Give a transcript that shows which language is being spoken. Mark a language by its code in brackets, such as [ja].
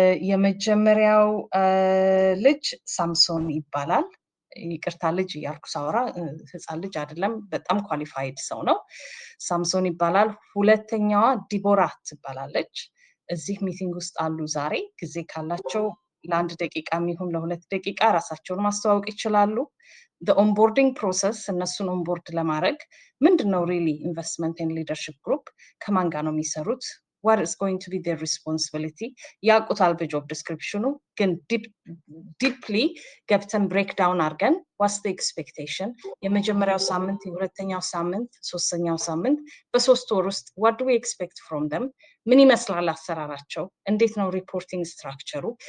[am] የመጀመሪያው ልጅ ሳምሶን ይባላል። ይቅርታ ልጅ እያልኩ ሳወራ ህፃን ልጅ አይደለም፣ በጣም ኳሊፋይድ ሰው ነው። ሳምሶን ይባላል። ሁለተኛዋ ዲቦራ ትባላለች። እዚህ ሚቲንግ ውስጥ አሉ። ዛሬ ጊዜ ካላቸው ለ1 ደቂቃ የሚሆን ለ2 ደቂቃ ራሳቸውን ማስተዋወቅ ይችላሉ። [en] the onboarding process [am] እነሱን ኦንቦርድ ለማድረግ ምንድነው ሪሊ ኢንቨስትመንት ኤንድ ሊደርሺፕ ግሩፕ ከማን ጋር ነው የሚሰሩት? [en] what is going to be their responsibility? [am] ያውቁታል በጆብ ዲስክሪፕሽኑ፣ ግን ዲፕሊ ገብተን ብሬክ ዳውን አድርገን [en] what's the expectation? [am] የመጀመሪያው ሳምንት፣ የሁለተኛው ሳምንት፣ ሶስተኛው ሳምንት፣ በ3 ወር ውስጥ [en] what do we expect from them? [am] ምን ይመስላል አሰራራቸው? እንዴት ነው ሪፖርቲንግ ስትራክቸሩ?